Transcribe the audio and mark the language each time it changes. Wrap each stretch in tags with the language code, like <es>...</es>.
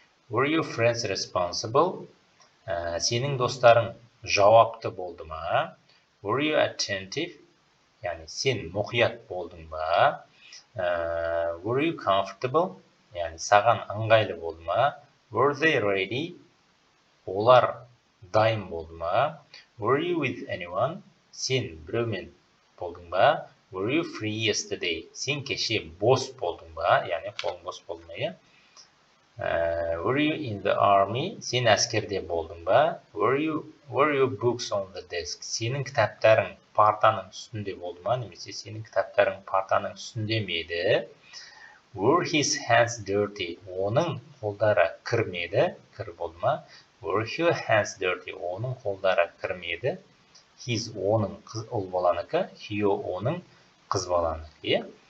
<en>Were your friends responsible?</en> <kk>Сенің достарың жауапты болды ма?</kk> <en>Were you attentive?</en> <kk>Яғни сен мұқият болдың ба?</kk> <en>Were you comfortable?</en> <kk>Яғни саған ыңғайлы болды ма?</kk> <en>Were they ready?</en> <kk>Олар дайын болды ма?</kk> <en>Were you with anyone?</en> <kk>Сен біреумен болдың ба?</kk> <en>Were you free yesterday?</en> <kk>Сен кеше бос болдың ба? Яғни қолың бос болды ма?</kk> <en>Were you in the army?</en> <kk>Сен әскерде болдың ба?</kk> <en>Were your books on the desk?</en> <kk>Сенің кітаптарың партаның үстінде болды ма? Немесе сенің кітаптарың партаның үстінде ме еді?</kk> <en>Were his hands dirty?</en> <kk>Оның қолдары кір ме еді? Кір болды ма?</kk> <en>Were your hands dirty?</en> <kk>Оның қолдары кір ме еді? His оның ұл баланыкі, her оның қыз баланыкі.</kk>